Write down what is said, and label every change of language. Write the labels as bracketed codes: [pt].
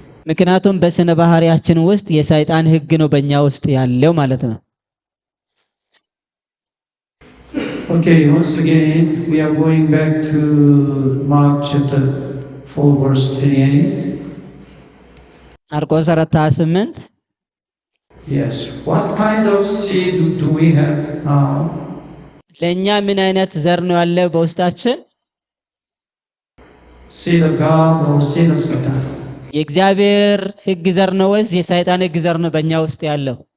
[am] ምክንያቱም በስነ ባህሪያችን ውስጥ የሰይጣን ህግ ነው በእኛ ውስጥ ያለው ማለት ነው። [en] Okay, once again we are going back to Mark chapter 4 verse 28. [am] ማርቆስ 4:28 [en] Yes, what kind of seed do we have now? [am] ለኛ ምን አይነት ዘር ነው ያለ በውስጣችን? [en] Seed of God or seed of Satan? [am] የእግዚአብሔር ህግ ዘር ነው ወይስ የሰይጣን ህግ ዘር ነው በእኛ ውስጥ ያለው?